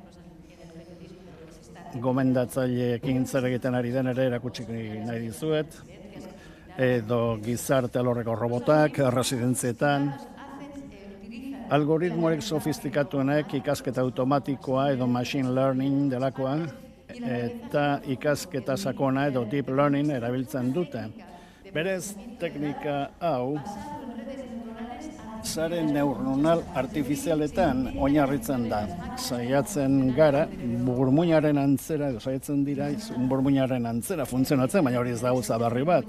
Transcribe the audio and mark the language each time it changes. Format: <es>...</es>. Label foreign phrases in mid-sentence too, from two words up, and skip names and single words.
<eu>Gomendatzaileekin zer egiten ari den ere erakutsik nahi dizuet, edo gizarte alorreko robotak, residentzietan, algoritmorik sofistikatuenek ikasketa automatikoa edo</eu> <en>machine learning</en> <eu>delakoa, eta ikasketa sakona edo</eu> <en>deep learning</en> <eu>erabiltzen dute. Berez, teknika hau, sare neuronal artifizialetan oinarritzen da. Saiatzen gara, burmuinaren antzera, saiatzen dira, burmuinaren antzera funtzionatzen, baina hori ez da gauza berri bat.</eu>